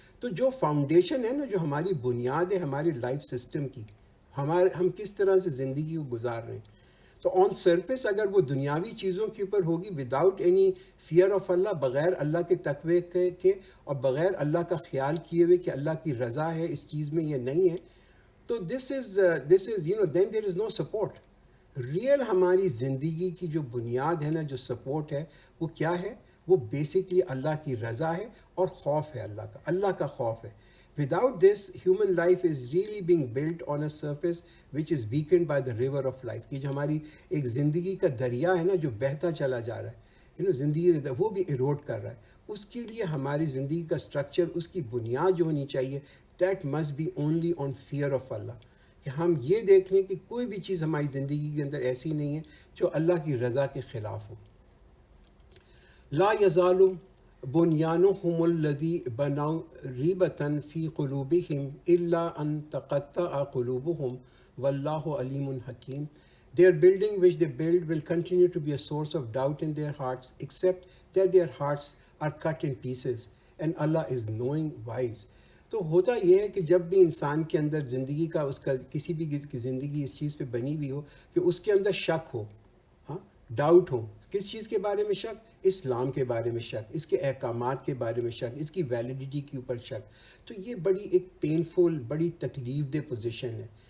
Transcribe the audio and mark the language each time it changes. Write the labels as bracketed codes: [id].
[ur] تو جو فاؤنڈیشن ہے نا، جو ہماری بنیاد ہے ہماری لائف سسٹم کی، ہم کس طرح سے زندگی کو گزار رہے ہیں، تو آن سرفیس اگر وہ دنیاوی چیزوں کے اوپر ہوگی وداؤٹ اینی فیئر آف اللہ، بغیر اللہ کے تقوی کے اور بغیر اللہ کا خیال کیے ہوئے کہ اللہ کی رضا ہے اس چیز میں، یہ نہیں ہے، [en] تو this is then there is no support. [ur] ریئل ہماری زندگی کی جو بنیاد ہے نا، جو سپورٹ ہے، وہ کیا ہے؟ وہ بیسکلی اللہ کی رضا ہے اور خوف ہے اللہ کا خوف ہے. [en] Without this, human life is really being built on a surface which is weakened by the river of life. [ur] یہ جو ہماری ایک زندگی کا دریا ہے نا، جو بہتا چلا جا رہا ہے، زندگی وہ بھی ایروڈ کر رہا ہے. اس کے لیے ہماری زندگی کا سٹرکچر، اس کی بنیاد جو ہونی چاہیے، [en] that must be only on fear of Allah. [ur] کہ ہم یہ دیکھ لیں کہ کوئی بھی چیز ہماری زندگی کے اندر ایسی نہیں ہے جو اللہ کی رضا کے خلاف ہو. [ar] لا یزال بنیانہم الذی بنوا ریبۃ فی قلوبہم الا ان تقطع قلوبہم واللہ علیم حکیم. [en] Their building which they build will continue to be a source of doubt in their hearts, except that their hearts are cut in pieces, and Allah is knowing wise. [ur] تو ہوتا یہ ہے کہ جب بھی انسان کے اندر زندگی کا اس کا کسی بھی کی زندگی اس چیز پہ بنی ہوئی ہو کہ اس کے اندر شک ہو، ہاں، ڈاؤٹ ہو، کس چیز کے بارے میں شک؟ اسلام کے بارے میں شک، اس کے احکامات کے بارے میں شک، اس کی ویلیڈیٹی کے اوپر شک، تو یہ بڑی ایک پینفل، بڑی تکلیف دہ پوزیشن ہے.